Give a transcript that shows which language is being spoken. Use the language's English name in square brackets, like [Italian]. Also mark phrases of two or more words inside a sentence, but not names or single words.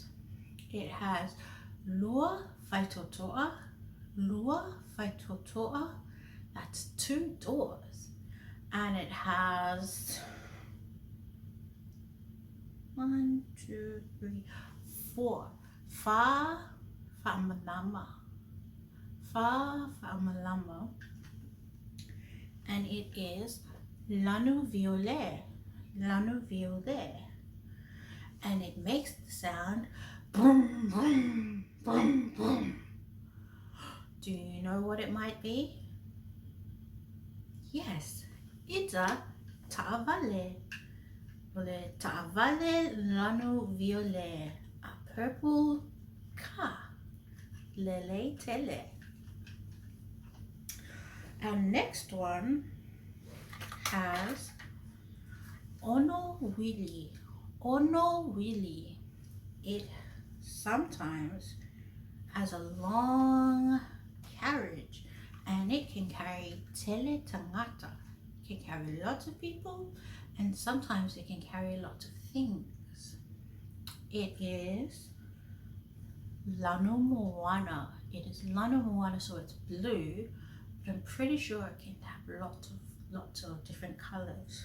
[English] It has [Samoan] lua faitotoa. [English] That's 2 doors. And it has 1, 2, 3, 4 [Samoan] fa fa'amalama, [English] and it is lanu violet, and it makes the sound boom boom boom boom. Do you know what it might be? Yes, it's a ta'avale. [Samoan] Ta'avale lanu [English] violet, a purple car. [Samoan] Lele tele. [English] Our next one has [Samoan] ono wili. [English] It sometimes has a long carriage and it can carry [Samoan] tele tangata. [English] It can carry lots of people and sometimes it can carry lots of things. It is [Samoan] lanu moana. [English] It is [Samoan] lanu moana, [English] so it's blue, but I'm pretty sure it can have lots of different colors.